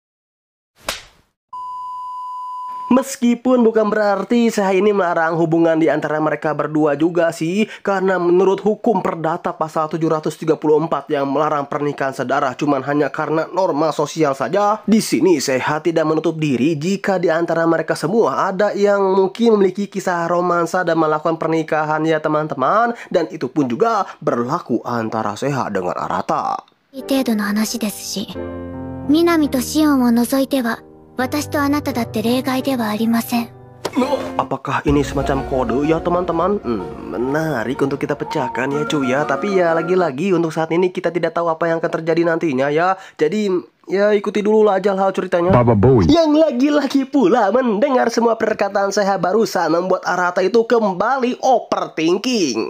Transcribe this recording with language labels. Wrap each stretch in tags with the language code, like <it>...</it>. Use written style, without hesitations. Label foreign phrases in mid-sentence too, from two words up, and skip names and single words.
<id>Meskipun bukan berarti saya ini melarang hubungan di antara mereka berdua juga sih, karena menurut hukum perdata pasal 734 yang melarang pernikahan saudara cuman hanya karena norma sosial saja. Di sini saya tidak menutup diri jika di antara mereka semua ada yang mungkin memiliki kisah romansa dan melakukan pernikahan ya teman-teman, dan itu pun juga berlaku antara Seha dengan Arata.</id> <ja>程度の話ですし、南とシオンを除いては私とあなただって例外ではありません。</ja> <id>Apakah ini semacam kode ya teman-teman? Menarik untuk kita pecahkan ya cuy ya. Tapi ya lagi-lagi untuk saat ini kita tidak tahu apa yang akan terjadi nantinya ya. Jadi ya ikuti dulu lah aja hal ceritanya. Yang lagi-lagi pula mendengar semua perkataan saya barusan membuat Arata itu kembali overthinking.</id>